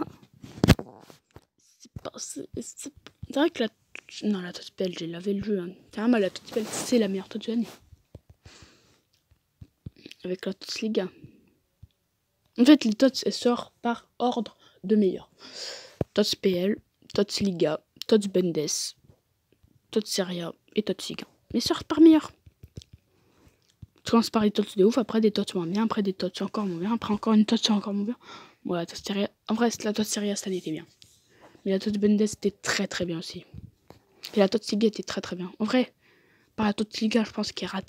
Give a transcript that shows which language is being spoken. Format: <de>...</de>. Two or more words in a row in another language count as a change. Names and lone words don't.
<fr>C'est vrai que la Totspell, j'ai lavé le jeu. Hein. Carrément, la Totspell, c'est la meilleure Tots de l'année. Avec la Tots Liga. En fait, les Tots, elles sortent par ordre de meilleur. Tots PL, Tots Liga, Tots Bundes, Tots Serie A et Tots Liga. Mais sortent par meilleur. Tu commences par des Tots de ouf, après des Tots moins bien, après des Tots encore moins bien, après encore une Tots encore moins bien. Bon, la Tots Serie A... En vrai, la Tots Serie A cette année était bien. Mais la Tots Bundes était très très bien aussi. Et la Tots Liga était très très bien. En vrai, par la Tots Liga, je pense qu'elle est ratée.</fr>